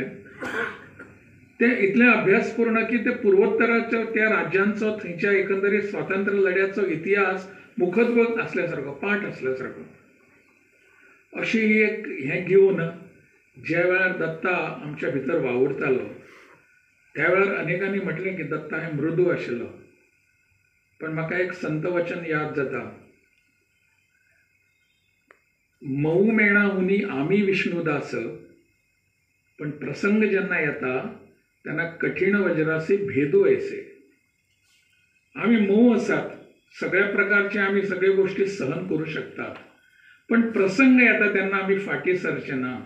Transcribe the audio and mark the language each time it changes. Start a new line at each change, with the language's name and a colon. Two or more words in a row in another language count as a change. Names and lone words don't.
Konkani: तें इतलें अभ्यासपूर्ण की ते पूर्वोत्तराच्या त्या राज्यांचो थंयच्या एकंदरीत स्वातंत्र्य लढ्याचो इतिहास मुखत्व आसल्या सारको, पाठ आसल्या सारको. अशी एक हें घेवन ज्या वेळार दत्ता आमच्या भितर वावुरतालो त्या वेळार अनेकांनी म्हटलें की दत्ता हें मृदू आशिल्लो. पण म्हाका एक संत वचन याद जाता,
Marathi: मऊ मेणा हुनी आमी विष्णुदास,
Konkani: पण प्रसंग जेन्ना येता तेन्ना
Marathi: कठीण वज्रासी भेदू ऐसे.
Konkani: आमी मऊ आसात, सगळ्या प्रकारचे आमी सगळे गोष्टी सहन करू शकतात, पण प्रसंग येता तेन्ना आमी फाटी सरचे ना.